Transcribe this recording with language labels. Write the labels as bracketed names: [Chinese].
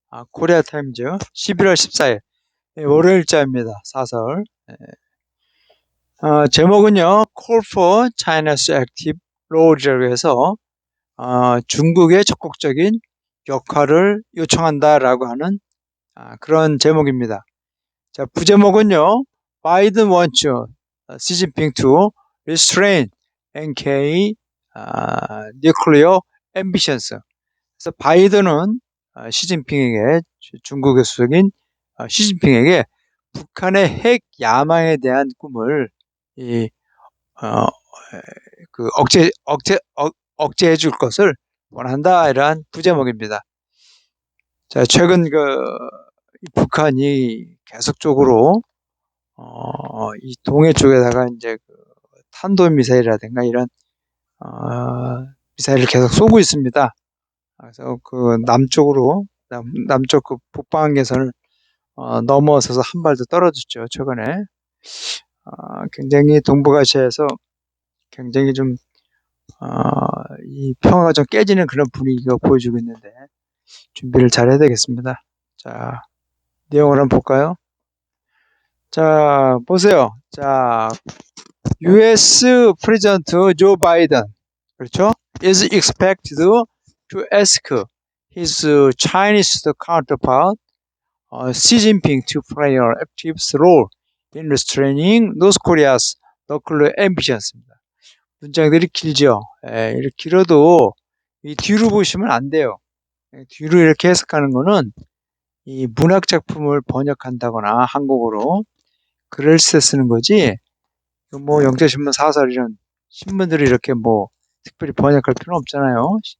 [Korean] 코리아 타임즈 11월 14일, 월요일자입니다. 사설. 제목은요, Call for China's Active Role이라고 해서, 중국의 적극적인 역할을 요청한다라고 하는 그런 제목입니다. 자, 부제목은요, [English] Biden wants Xi Jinping to restrain NK nuclear ambitions. [Korean] 그래서 바이든은 시진핑에게 중국의 수석인 시진핑에게 북한의 핵 야망에 대한 꿈을 이, 어, 그 억제해 줄 것을 원한다 이러한 부제목입니다. 자, 최근 북한이 계속적으로 이 동해 쪽에다가 이제 탄도미사일이라든가 이런 미사일을 계속 쏘고 있습니다. 그래서 남쪽으로 남쪽 북방 개선을 넘어서서 한 발도 떨어졌죠. 최근에 굉장히 동북아시아에서 굉장히 이 평화가 좀 깨지는 그런 분위기가 보여주고 있는데 준비를 잘 해야 되겠습니다. 자, 내용을 한번 볼까요? 자, 보세요. 자, US 프레지던트 조 바이든, 그렇죠? [English] is expected to ask his Chinese counterpart Xi Jinping to play an active role in restraining North Korea's nuclear ambitions.입니다. [Korean] 문장들이 길죠. 이렇게 길어도 이 뒤로 보시면 안 돼요. 뒤로 이렇게 해석하는 거는 이 문학 작품을 번역한다거나 한국어로 글을 쓰는 거지. 뭐 영재신문 사설 이런 신문들을 이렇게 뭐 특별히 번역할 필요는 없잖아요.